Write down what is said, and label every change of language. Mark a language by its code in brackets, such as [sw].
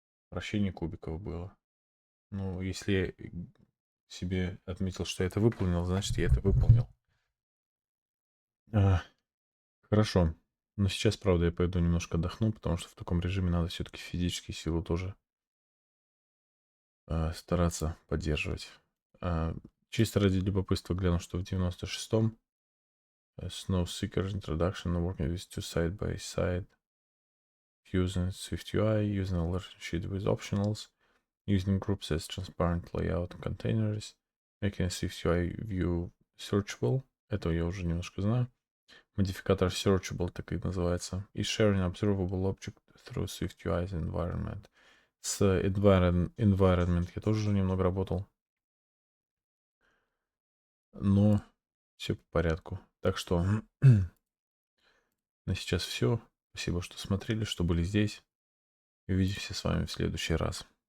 [ru] Вращение кубиков было. Ну, если я себе отметил, что я это выполнил, значит, я это выполнил. А, хорошо. Но сейчас, правда, я пойду немножко отдохну, потому что в таком режиме надо все-таки физические силы тоже стараться поддерживать. А, чисто ради любопытства гляну, что в 96-м [en] Snow Seeker Introduction working with two side by side using SwiftUI, using a alert sheet with optionals, using groups as transparent layout containers, making a SwiftUI view searchable. [ru] Это я уже немножко знаю. Модификатор searchable так и называется. [en] И sharing observable object through SwiftUI's environment. [ru] С environment я тоже уже немного работал. Но все по порядку. Так что на сейчас все. Спасибо, что смотрели, что были здесь. И увидимся с вами в следующий раз.